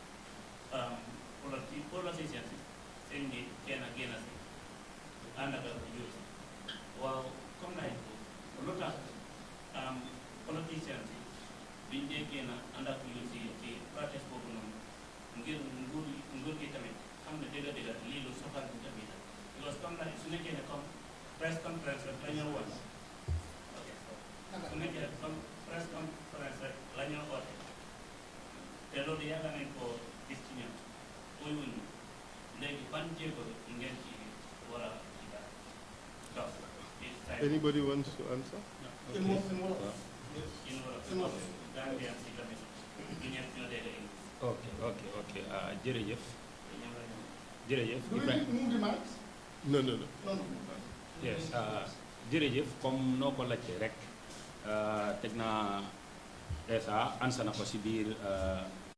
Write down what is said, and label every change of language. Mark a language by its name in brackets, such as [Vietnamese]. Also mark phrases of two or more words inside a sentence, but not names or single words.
[Wolof] politicians yi seen njiit kenn génn si ànd ak youth waaw comme like lu tax politicians yi biñ dee génn ànd ak youth yi ci protest boobu noonu ngir nguur gi tamit xam ne dëgg-dëgg lii lu soxal bu tamit la because comme like su nekkee ne comme [English] press conference [Wolof] rek la ñoo woon su nekkee comme [English] press conference [Wolof] rek la ñoo oote te loolu yàgg nañ ko gis ci ñoom muy wuñu léegi ban jéego ngeen ci war a ci daal [English] Anybody wants to answer? In what? [Wolof] in war a Gambien si tamit du ñëpp ñoo dégg ok jërëjëf jërëjëf [English] Do we need to move the mics? No. No, no. [Wolof] yes jërëjëf comme noo ko laajtee rek teg naa Essa ansa na ko si biir